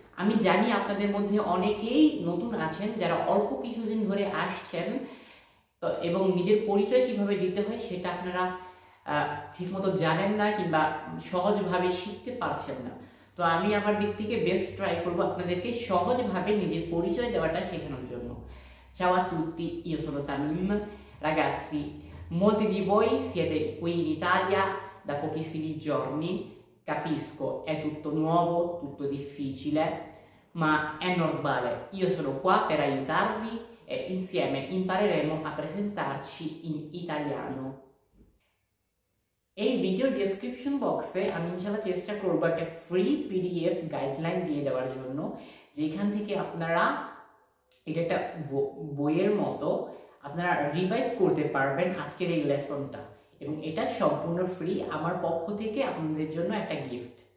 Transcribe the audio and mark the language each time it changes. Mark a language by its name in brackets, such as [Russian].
[Bangla] আমি জানি আপনাদের মধ্যে অনেকেই নতুন আছেন যারা অল্প কিছুদিন ধরে আসছেন তো, এবং নিজের পরিচয় কিভাবে দিতে হয় সেটা আপনারা ঠিকমতো জানেন না কিংবা সহজভাবে শিখতে পারছেন না। তো আমি আমার দিক থেকে বেস্ট ট্রাই করবো আপনাদেরকে সহজভাবে নিজের পরিচয় দেওয়াটা শেখানোর জন্য। [Italian] Ciao a tutti, io sono Tamim. Ragazzi, molti di voi siete qui in Italia da pochissimi giorni, capisco, è tutto nuovo, tutto difficile, ma è normale. Io sono qua per aiutarvi e insieme impareremo a presentarci in italiano. [Bangla] এই video description বক্সে আমি ইনশাআল্লাহ চেষ্টা করব একটা free PDF guideline দিয়ে দেওয়ার জন্য, যেখান থেকে আপনারা এটা একটা বইয়ের মতো আপনারা রিভাইজ করতে পারবেন আজকের এই লেসনটা, এবং এটা সম্পূর্ণ ফ্রি আমার পক্ষ থেকে আপনাদের জন্য একটা গিফট।